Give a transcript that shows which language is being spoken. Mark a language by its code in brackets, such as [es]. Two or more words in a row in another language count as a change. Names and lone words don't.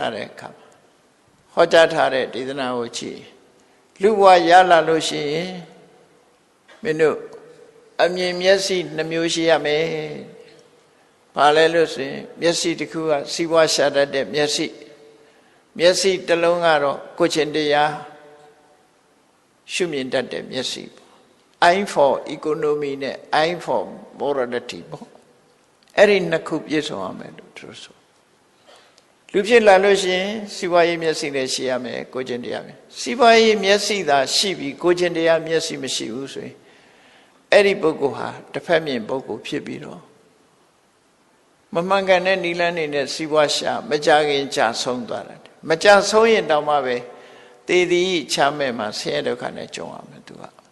[my] တဲ့အခါမှာဟောကြားထားတဲ့ဒေသနာကိုကြည့်လူဘဝရလာလို့ရှိရင်မင်းတို့အမြင်မျက်စိနှမျိုးရှိရမယ်။ဘာလဲလို့ဆိုရင်မျက်စိတစ် ခုကစီးပွားရှာတတ်တဲ့မျက်စိတစ်လုံးကတော့ကိုယ်ချင်းတရားရှုမြင်တတ်တဲ့မျက်စိပေါ့။ [en] Eye for economy [my] နဲ့ [en] Eye for morality [my] ပေါ့ ။အဲ့ဒီနှစ်ခုပြည့်စုံရမယ်လို့သူဆို။လူဖြစ်လာလို့ရှိရင်စီးပွားရေးမျက်စိလည်းရှိရမယ်ကိုယ်ချင်းတရားပဲ။စီးပွားရေးမျက်စိသာရှိပြီးကိုယ်ချင်းတရားမျက်စိမရှိဘူးဆိုရင်အဲ့ဒီပုဂ္ဂိုလ်ဟာတစ်ဖက်မြင်ပုဂ္ဂိုလ်ဖြစ်ပြီးတော့မမှန်ကန်တဲ့နိလန်းနေနဲ့စီးပွားရှာမကြခင်ကြာဆုံးသွားတယ်မကြာဆုံးရင်တောင်မှပဲတည်တည်ချမဲ့မှာဆင်းရဲဒုက္ခနဲ့ကြုံရမယ်သူက